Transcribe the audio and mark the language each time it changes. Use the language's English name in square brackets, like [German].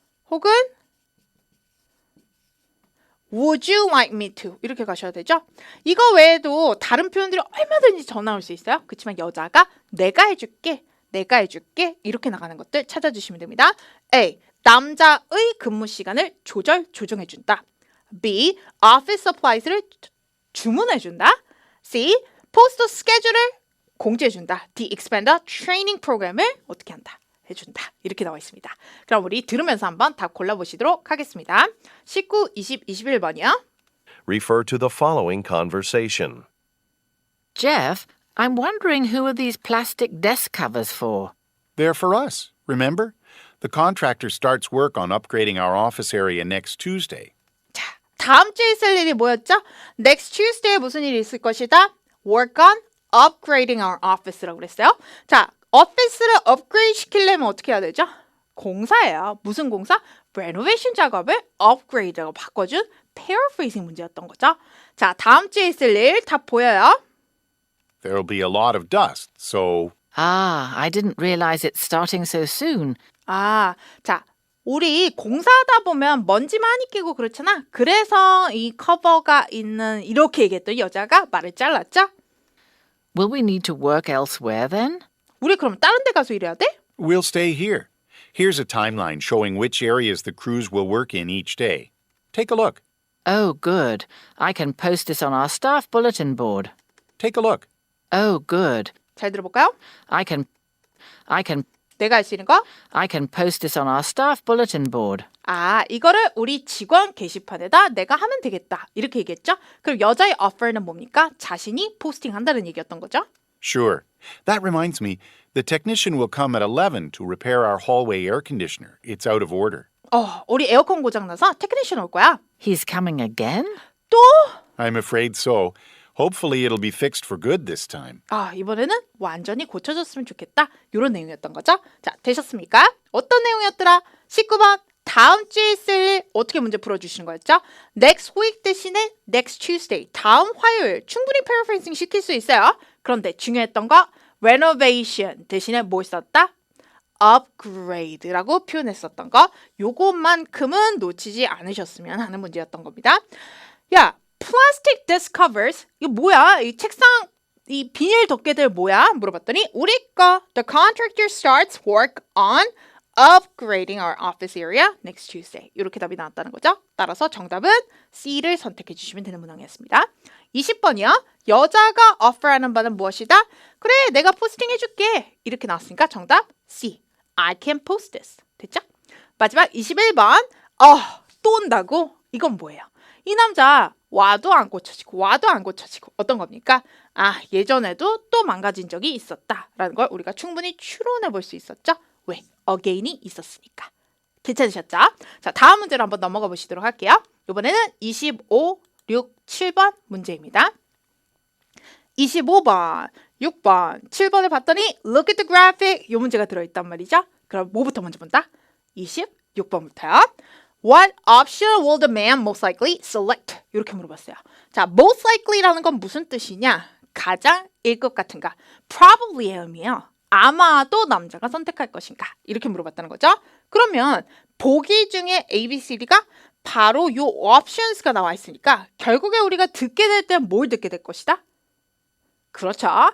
[Korean] 혹은 [English] Would you like me to? [Korean] 이렇게 가셔야 되죠. 이거 외에도 다른 표현들이 얼마든지 더 나올 수 있어요. 그렇지만 여자가 내가 해줄게 이렇게 나가는 것들 찾아주시면 됩니다. A. 남자의 근무 시간을 조정해준다. B. office supplies를 주문해준다. C. post schedule을 공지해준다. D. [English] expand the training program을 [Korean] 어떻게 한다? 해준다. 이렇게 나와 있습니다. 그럼 우리 들으면서 한번 답 골라보시도록 하겠습니다. 19, 20, 21번이요. [English] Refer to the following conversation. Jeff, I'm wondering who are these plastic desk covers for? They're for us, remember? The contractor starts work on upgrading our office area next Tuesday. [Korean] 자, 다음 주에 있을 일이 뭐였죠? [English] Next Tuesday [Korean] 에 무슨 일이 있을 것이다? [English] Work on upgrading our office라고 [Korean] 그랬어요. 자, 오피스를 업그레이드 시키려면 어떻게 해야 되죠? 공사예요. 무슨 공사? renovation 작업을 upgrade라고 바꿔준 paraphrasing 문제였던 거죠. 자, 다음 주에 있을 일 다 보여요? [English] There'll be a lot of dust, so Ah, I didn't realize it's starting so soon. [Korean] 아, 자, 우리 공사하다 보면 먼지 많이 끼고 그렇잖아. 그래서 이 커버가 있는 이렇게 얘기했던 여자가 말을 잘랐죠? [English] Will we need to work elsewhere then? [Korean] 우리 그럼 다른 데 가서 일해야 돼? [English] We'll stay here. Here's a timeline showing which areas the crews will work in each day. Take a look. Oh, good. I can post this on our staff bulletin board. Take a look. Oh, good. [Korean] 잘 들어볼까요? [English] I can [Korean] 내가 할 수 있는 거? [English] post this on our staff bulletin board. [Korean] 아, 이거를 우리 직원 게시판에다 내가 하면 되겠다. 이렇게 얘기했죠? 그럼 여자의 offer는 뭡니까? 자신이 포스팅한다는 얘기였던 거죠? [English] Sure. That reminds me, the technician will come at 11 to repair our hallway air conditioner. It's out of order. [Korean] 우리 에어컨 고장나서 테크니션 올 거야. [English] He's coming again? [Korean] 또? [English] I'm afraid so. Hopefully it'll be fixed for good this time. [Korean] 이번에는 완전히 고쳐졌으면 좋겠다. 이런 내용이었던 거죠. 자, 되셨습니까? 어떤 내용이었더라? 19번. 다음 주에 있을 일 어떻게 문제 풀어주시는 거였죠? [English] Next week [Korean] 대신에 [English] next Tuesday. [Korean] 다음 화요일. 충분히 paraphrasing 시킬 수 있어요. 그런데 중요했던 거 renovation 대신에 뭘 썼다? upgrade라고 표현했었던 거. 요것만큼은 놓치지 않으셨으면 하는 문제였던 겁니다. 야, [English] plastic desk covers [Korean] 이거 뭐야? 이 책상 이 비닐 덮개들 뭐야? 물어봤더니 우리 거 [English] The contractor starts work on upgrading our office area next Tuesday. [Korean] 이렇게 답이 나왔다는 거죠. 따라서 정답은 C를 선택해 주시면 되는 문항이었습니다. 20번이요. 여자가 offer하는 바는 무엇이다? 그래, 내가 포스팅 해줄게. 이렇게 나왔으니까 정답 C. [English] I can post this. [Korean] 됐죠? 마지막 21번. 또 온다고? 이건 뭐예요? 이 남자 와도 안 고쳐지고 와도 안 고쳐지고 어떤 겁니까? 예전에도 또 망가진 적이 있었다라는 걸 우리가 충분히 추론해 볼 수 있었죠. 왜? again이 있었으니까. 괜찮으셨죠? 자, 다음 문제로 한번 넘어가 보시도록 할게요. 이번에는 25, 6, 7번 문제입니다. 25번, 6번, 7번을 봤더니 [English] look at the graphic [Korean] 이 문제가 들어있단 말이죠. 그럼 뭐부터 먼저 본다? 26번부터요. [English] What option will the man most likely select? [Korean] 이렇게 물어봤어요. 자, most likely라는 건 무슨 뜻이냐? 가장일 것 같은가? probably의 의미예요. 아마도 남자가 선택할 것인가? 이렇게 물어봤다는 거죠. 그러면 보기 중에 A, B, C, D가 바로 요 options가 나와 있으니까 결국에 우리가 듣게 될 때 뭘 듣게 될 것이다? 그렇죠.